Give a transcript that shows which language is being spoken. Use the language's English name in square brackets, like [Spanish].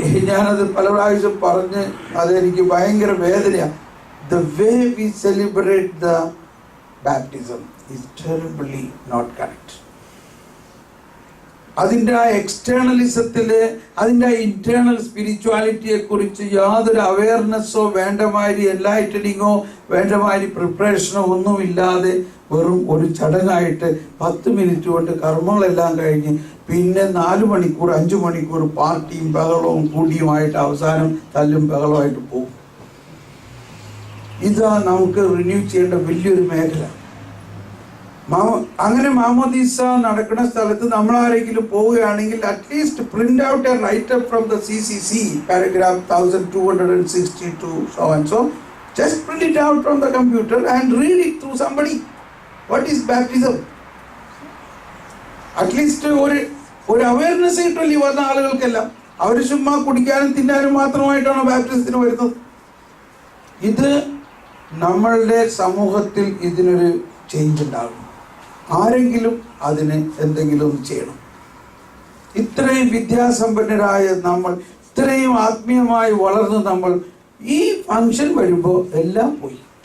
[Malayalam] ഞാനത് പല പ്രാവശ്യം പറഞ്ഞ് അതെനിക്ക് ഭയങ്കര വേദനയാണ്. [English] The way we celebrate the baptism is terribly not correct. [Malayalam] അതിൻ്റെ ആ എക്സ്റ്റേണലിസത്തില്, അതിൻ്റെ ആ ഇന്റേണൽ സ്പിരിച്വാലിറ്റിയെ കുറിച്ച് യാതൊരു അവയർനെസ്സോ വേണ്ടമാതിരി എൻലൈറ്റനിങ്ങോ വേണ്ടമാതിരി പ്രിപ്പറേഷനോ ഒന്നുമില്ലാതെ വെറും ഒരു ചടങ്ങായിട്ട് 10 മിനിറ്റ് കൊണ്ട് കർമ്മങ്ങളെല്ലാം കഴിഞ്ഞ് പിന്നെ 4 മണിക്കൂർ 5 മണിക്കൂർ പാർട്ടിയും ബഹളവും കൂടിയുമായിട്ട് അവസാനം തല്ലും ബഹളമായിട്ട് പോകും. ഇതാ നമുക്ക് റിന്യൂ ചെയ്യേണ്ട വലിയൊരു മേഖല. അങ്ങനെ മാമോദീസ നടക്കുന്ന സ്ഥലത്ത് നമ്മൾ ആരെങ്കിലും പോവുകയാണെങ്കിൽ at least [English] Print out a write up from the CCC paragraph 1262 so and so. Just print it out from the computer and read it to somebody. What is baptism? [Malayalam] At least ഒരു അവയർനെസ് കിട്ടുമല്ലോ വന്ന ആളുകൾക്കെല്ലാം. അവർ ചുമ്മാ കുടിക്കാനും തിന്നാനും മാത്രമായിട്ടാണ് ബാപ്റ്റിസത്തിന് വരുന്നത്. ഇത് നമ്മളുടെ സമൂഹത്തിൽ ഇതിനൊരു ചേഞ്ച് ഉണ്ടാകും. ആരെങ്കിലും അതിന് എന്തെങ്കിലും ഒന്ന് ചെയ്യണം. ഇത്രയും വിദ്യാസമ്പന്നരായ നമ്മൾ, ഇത്രയും ആത്മീയമായി വളർന്ന് നമ്മൾ ഈ ഫംഗ്ഷൻ വരുമ്പോൾ എല്ലാം പോയി.